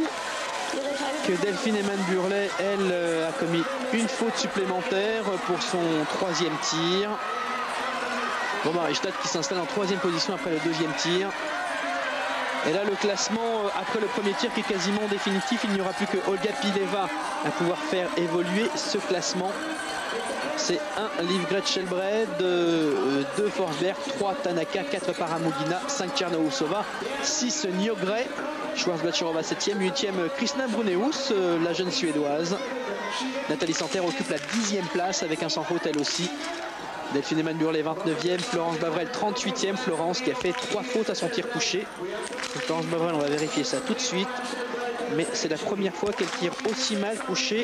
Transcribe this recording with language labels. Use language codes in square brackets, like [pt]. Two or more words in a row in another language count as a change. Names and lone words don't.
[fr] Que Delphine Eman Burlet, elle, a commis une faute supplémentaire pour son 3e tir. Gro Mariestad qui s'installe en 3e position après le 2e tir. Et là, le classement, après le premier tir qui est quasiment définitif, il n'y aura plus que Olga Pileva à pouvoir faire évoluer ce classement. C'est 1 Livgret Shelbred, 2 Forsberg, 3 Tanaka, 4 Paramugina, 5 Tchernousova, 6 Njogre, Schwarzbachirova 7e, 8e Kristina Bruneus, la jeune suédoise. Nathalie Santerre occupe la 10e place avec un sans faute elle aussi. Delphine Eman-Burlet 29e, Florence Bavrel 38e, Florence qui a fait 3 fautes à son tir couché. Donc, Florence Bavrel, on va vérifier ça tout de suite. Mais c'est la première fois qu'elle tire aussi mal couché.